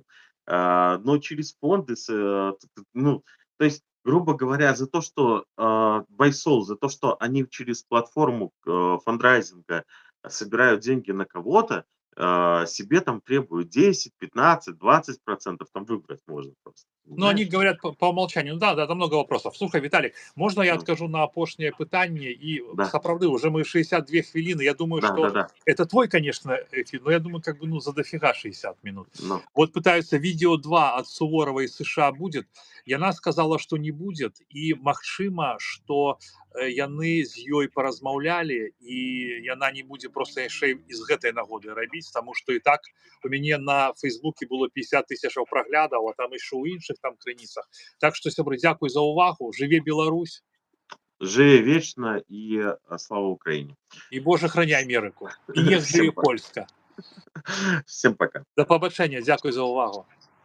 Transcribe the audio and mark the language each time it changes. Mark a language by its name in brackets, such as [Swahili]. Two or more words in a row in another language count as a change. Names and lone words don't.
[Russian] Но через фонды ну, то есть, грубо говоря, за то, что, Байсол, за то, что они через платформу, фандрайзинга собирают деньги на кого-то, себе там требуют 10, 15, 20%, там выбрать можно просто, Ну, они понимаешь? говорят по умолчанию. Ну да, да, там много вопросов. [Belarusian] Слухай, Віталік, можна я Ну адкажу на апошняе пытанне і да, сапраўды уже мы 62 хвіліны. [Russian] Я думаю, что да-да-да, это твой, конечно, эфир, но я думаю, как бы, ну, за дофига 60 минут. ну. Вот пытаются видео 2 от Суворова из США будет. Яна сказала, что не будет, [Belarusian] і магчыма, что яны з ёй паразмаўлялі, і яна не будзе просто яшчэ і з гэтай нагоды рабіць, таму што і так у мяне на Фейсбуке было 50 тысячаў праглядаў, а там яшчэ ў іншых там крыніцах. Так што, сябры, дзякуй за ўвагу, жыве Беларусь Жыве вечна і, [Russian] слава Украине. [Belarusian] і Боже храняй Амерыку. І нех [Russian] Всем [Belarusian] жыве Польска. [Russian] всем пока. [Belarusian] Да пабачэння, дзякуй за ўвагу.